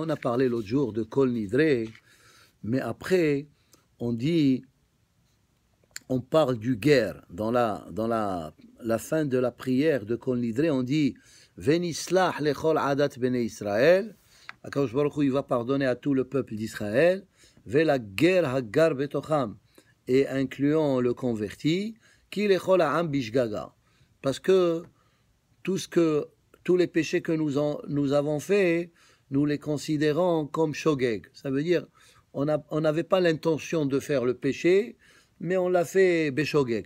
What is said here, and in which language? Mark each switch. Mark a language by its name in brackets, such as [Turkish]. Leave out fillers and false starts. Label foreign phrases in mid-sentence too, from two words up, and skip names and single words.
[French] On a parlé l'autre jour de Kol Nidre, mais après, on parle du guerre. Dans la fin de la prière de Kol Nidre, on dit [Hebrew] ונסלח לכל עדת בני ישראל. [French] Akadosh Baruch Hu, il va pardonner à tout le peuple d'Israël. [Hebrew] ולגר הגר בתוכם, [French] et incluant le converti. Parce que tous les péchés que nous avons faits, nous les considérons comme shogeg. Ça veut dire, on n'avait pas l'intention de faire le péché, mais on l'a fait beshogeg.